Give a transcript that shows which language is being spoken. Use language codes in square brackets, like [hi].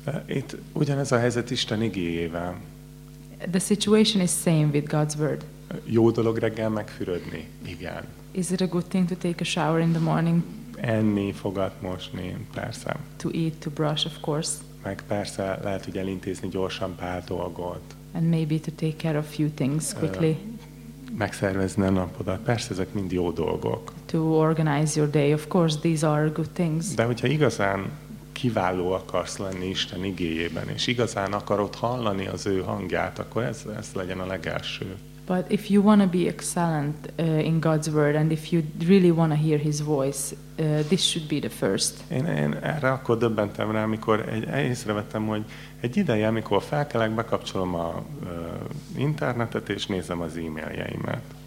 [hu] Itt ugyanez a helyzet Isten igéjével. [en] The situation is same with God's word. [hu] Jó dolog reggel megfürödni? Igen. [en] Is it a good thing to take a shower in the morning? [hu] Enni, fogat mosni, persze. [en] To eat, to brush, of course. [hu] Meg persze lehet, hogy elintézni gyorsan pár dolgot. [en] And maybe to take care of a few things quickly. [hu] Megszervezni a napodat. Persze, ezek mind jó dolgok. [en] To organize your day, of course, these are good things. [hu] De hogyha igazán kiváló akarsz lenni Isten igéjében, és igazán akarod hallani az ő hangját, akkor ez legyen a legelső. [en] But if you want to be excellent in God's word, and if you really want to hear his voice, this should be the first. [hu] Én erre akkor döbbentem rá, amikor észrevettem, hogy egy ideje, amikor felkelek, bekapcsolom a internetet, és nézem az e-mailjeimet.